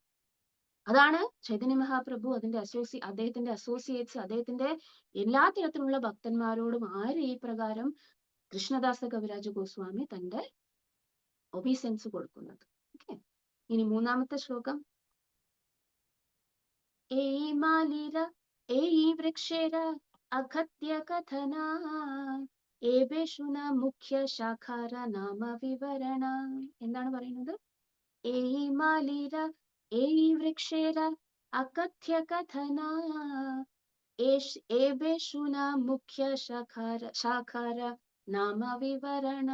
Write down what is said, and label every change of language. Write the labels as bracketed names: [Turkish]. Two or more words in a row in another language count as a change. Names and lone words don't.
[Malayalam] അതാണ് ചൈതന്യ മഹാപ്രഭു അദ്ദേഹത്തിന്റെ അസോസിയേറ്റ്സ്, അദ്ദേഹത്തിന്റെ എല്ലാ തരത്തിലുള്ള ഭക്തന്മാരോടും ഈ പ്രകാരം കൃഷ്ണദാസ കവിരാജ ഗോസ്വാമി തന്റെ ഒബീസൻസ് കൊടുക്കുന്നത്. ഓക്കെ, ഇനി മൂന്നാമത്തെ ശ്ലോകം. [Bangla] এই মালীর এই বৃক্ষের অকথ্য কথন এবে শুন মুখ্য শাখার নাম বিবরণ. [Malayalam] എന്താണ് പറയുന്നത്? [Bangla] এই মালীর এই বৃক্ষের অকথ্য কথন এবে শুন মুখ্য শাখার নাম বিবরণ.